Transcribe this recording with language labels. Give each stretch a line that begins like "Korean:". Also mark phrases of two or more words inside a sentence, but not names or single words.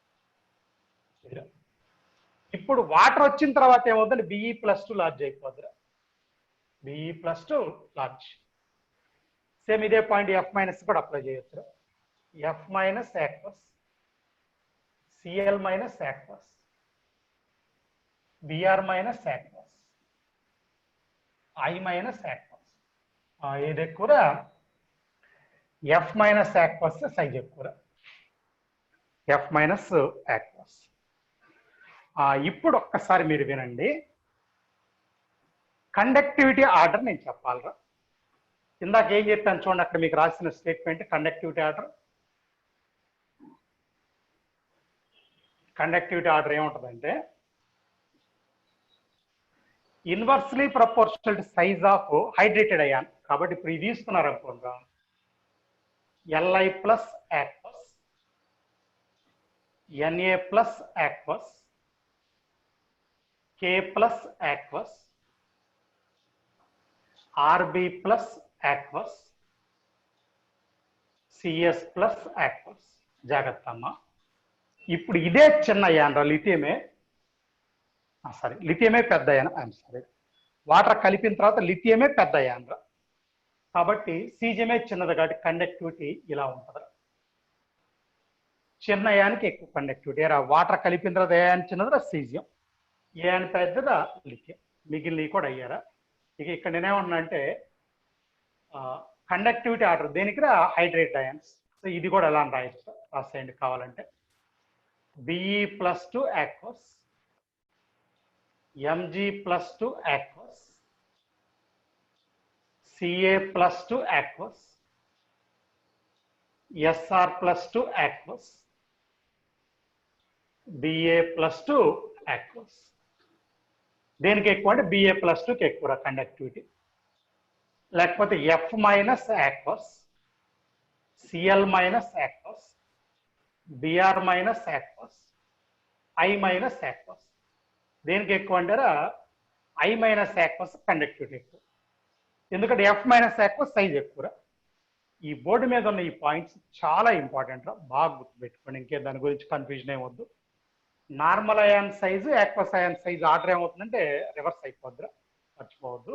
Telugu: ఇప్పుడు వాటర్ వచ్చిన తర్వాత ఏమవుతుంది? Be+2 లార్జ్ అయిపోద్ది. Be+2 లార్జ్. సేమ్ ఇదే పాయింట్
English: F minus
Telugu: కూడా అప్లై చేయొచ్చు.
English: F minus aqueous, Cl minus aqueous, Br minus aqueous, I minus aqueous.
Telugu: ఇది ఎక్కువ
English: F minus aqueous
Telugu: సైజ్ ఎక్కువ
English: F minus aqueous.
Telugu: ఇప్పుడు ఒక్కసారి మీరు వినండి,
English: conductivity order
Telugu: నేను చెప్పాలరా. ఇందాక ఏం చెప్పాను చూడండి, అక్కడ మీకు రాసిన
English: statement conductivity order. conductivity order
Telugu: ఏముంటుందంటే
English: inversely proportional to size of hydrated ion.
Telugu: కాబట్టి ఇప్పుడు ఇది తీసుకున్నారు అనుకోండి,
English: Li plus aqueous, Na plus aqueous, K plus aqueous, Rb plus aqueous, Cs plus aqueous.
Telugu: జాగ్రత్త అమ్మా. ఇప్పుడు ఇదే చిన్న అయాన్ రా, లిథియమే లిథియమే పెద్ద అయాన్.
English: I'm sorry,
Telugu: వాటర్ కలిపిన తర్వాత లిథియమే పెద్ద అయాన్ రా. కాబట్టి సీజియమే చిన్నది కాబట్టి కండక్టివిటీ ఇలా ఉంటుంది. చిన్న అయానికి ఎక్కువ కండక్టివిటీ రా. వాటర్ కలిపిన తర్వాత ఏ అయాన్ చిన్నదిరా సీజియం, ఏ అయాన్ పెద్దదా లిథియం. మిగిలినవి కూడా అయ్యారా. ఇక ఇక్కడ నేనేమన్నా అంటే
English: conductivity order
Telugu: దేనికి రా,
English: hydrate ions.
Telugu: సో ఇది కూడా ఎలా రాయొచ్చు, రాసేయండి కావాలంటే.
English: Be plus 2 aqueous, Mg plus 2 aqueous, Ca plus 2 aqueous, Sr plus 2 aqueous, Ba plus 2 aqueous.
Telugu: దేనికి ఎక్కువ అంటే
English: Ba plus 2కి
Telugu: ఎక్కువ కండక్టివిటీ.
English: లేకపోతే F minus aqueous, Cl minus aqueous, Br minus aqueous, I minus aqueous.
Telugu: దేనికి ఎక్కువ అంటారా,
English: I minus aqueous conductivity
Telugu: ఎక్కువ. ఎందుకంటే
English: F minus aqueous size
Telugu: ఎక్కువ. ఈ బోర్డు మీద ఉన్న ఈ పాయింట్స్ చాలా ఇంపార్టెంట్ రా, బాగా గుర్తుపెట్టుకోండి. ఇంకే దాని గురించి కన్ఫ్యూజన్ ఏమొద్దు.
English: normal ion size aqueous ion size order
Telugu: ఏమవుతుందంటే రివర్స్ అయిపోద్దిరా, మర్చిపోవద్దు.